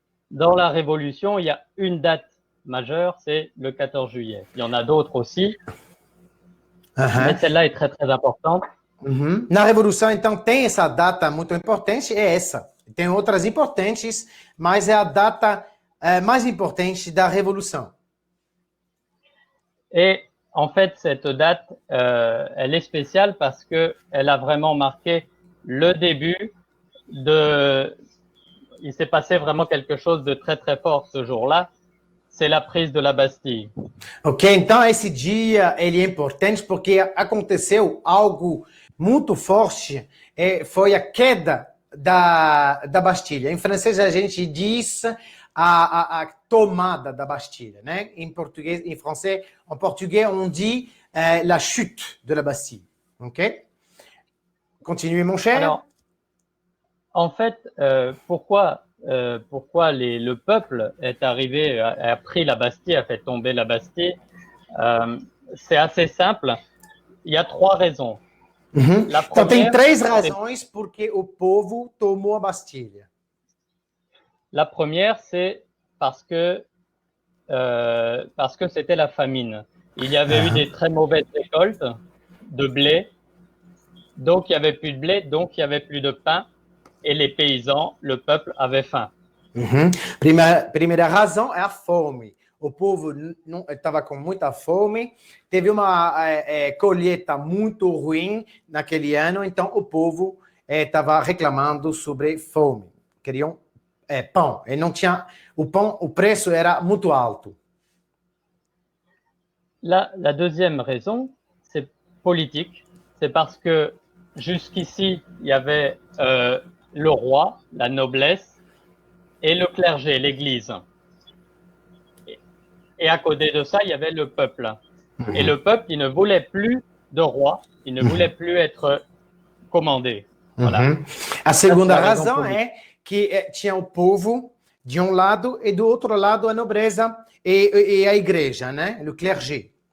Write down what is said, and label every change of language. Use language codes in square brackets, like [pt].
[fr] Dans la Révolution, il y a une date majeure, c'est le 14 juillet. Il y en a d'autres aussi. mais celle-là est très très importante. [pt] Na Revolução, então, tem essa data muito importante, é essa. Tem outras importantes, mas é a data mais importante da Revolução. [fr] Et en fait, cette date, elle est spéciale parce qu'elle a vraiment marqué le début de... Il s'est passé vraiment quelque chose de très très fort ce jour-là, c'est la prise de la Bastille. [pt] Ok, então esse dia ele é importante porque aconteceu algo muito forte, foi a queda da Bastilha. Em francês a gente diz a tomada da Bastilha, né? Em português, em português [fr] on dit la chute de la Bastille. Ok? Continuez mon cher. Alors, en fait, pourquoi le peuple est arrivé, a pris la Bastille, a fait tomber la Bastille? C'est assez simple. Il y a 3 raisons. [pt] La então tem 3 razões porque o povo tomou a Bastilha. [fr] La première, c'est parce que c'était la famine. Il y avait eu des très mauvaises récoltes de blé, donc il n'y avait plus de blé, donc il n'y avait plus de pain, et les paysans, le peuple, avait faim. [pt] Primeira razão é a fome. O povo estava com muita fome, teve uma colheita muito ruim naquele ano, então o povo estava reclamando sobre fome. Queriam pão. E não tinha o pão, o preço era muito alto. [fr] La deuxième raison, c'est politique. C'est parce que jusqu'ici, il y avait le roi, la noblesse, et le clergé, l'église. Et à côté de ça, il y avait le peuple. Et le peuple, il ne voulait plus de roi, il ne voulait plus être commandé. Voilà. [pt] A segunda razão é que tinha o povo de um lado e do outro lado a nobreza e a igreja, né? O clergé.